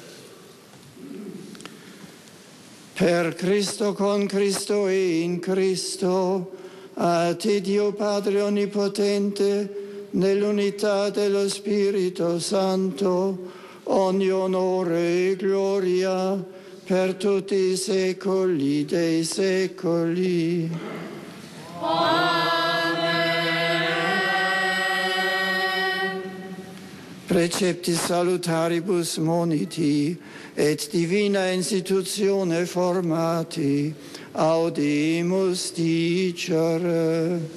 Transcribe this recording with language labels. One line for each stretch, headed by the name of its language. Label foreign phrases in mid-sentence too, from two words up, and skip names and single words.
Italian: Per Cristo, con Cristo e in Cristo, a te Dio Padre Onnipotente, nell'unità dello Spirito Santo, ogni onore e gloria per tutti i secoli dei secoli. Amen.
Latin: Precepti salutaribus moniti et divina institutione formati, audimus dicere.